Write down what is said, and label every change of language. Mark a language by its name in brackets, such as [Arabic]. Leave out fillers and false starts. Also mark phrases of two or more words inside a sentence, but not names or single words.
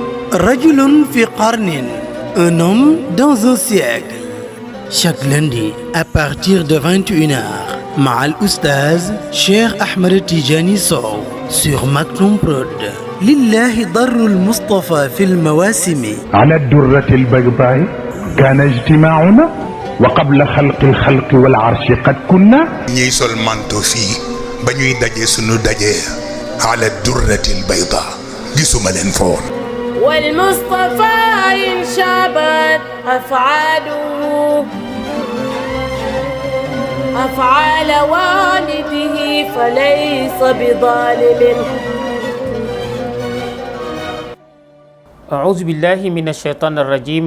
[Arabic] رجل في قرن, [French] un homme dans un siècle. Chaque lundi à partir de 21h, Ma'al Oustaz Cheikh Ahmed Tijani Sow sur Maktoum Prod. [Arabic] لله در المصطفى في المواسم. على الدرة البيضاء كان اجتماعنا وقبل خلق الخلق والعرش قد كنا. [Wolof] ñuy sol manto fii ba ñuy daje sunu daje [Arabic] على الدرة البيضاء [Wolof] gisuma leen foon. [Arabic] والمصطفى إن شابت أفعاله أفعال والده فليس بظالم. أعوذ بالله من الشيطان الرجيم.